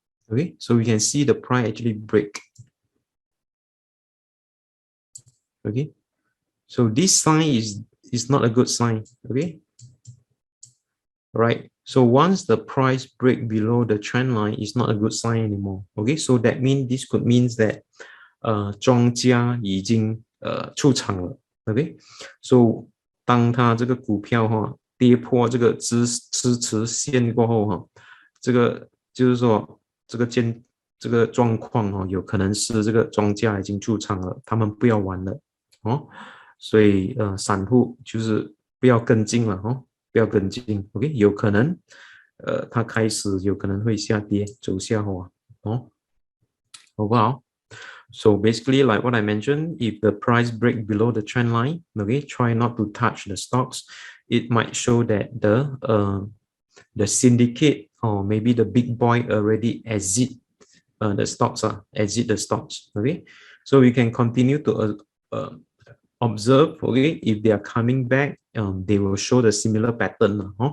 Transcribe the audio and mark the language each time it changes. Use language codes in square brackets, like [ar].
[en] Okay, so we can see the price actually break. Okay, so this sign is not a good sign, okay? Right, so once the price break below the trend line, it's not a good sign anymore. Okay, so that this could means that [zh] 庄家已经出场了 ，OK， so 当它这个股票跌破这个支持线过后这个就是说这个状况有可能是这个庄家已经出场了，他们不要玩了所以散户就是不要跟进了不要跟进 ，OK， 有可能它开始有可能会下跌走下滑好不好？ [en] So basically, like what I mentioned, if the price break below the trend line, okay, try not to touch the stocks. It might show that the syndicate or maybe the big boy already exit the stocks. Exit the stocks. Okay, so we can continue to observe. Okay, if they are coming back, they will show the similar pattern.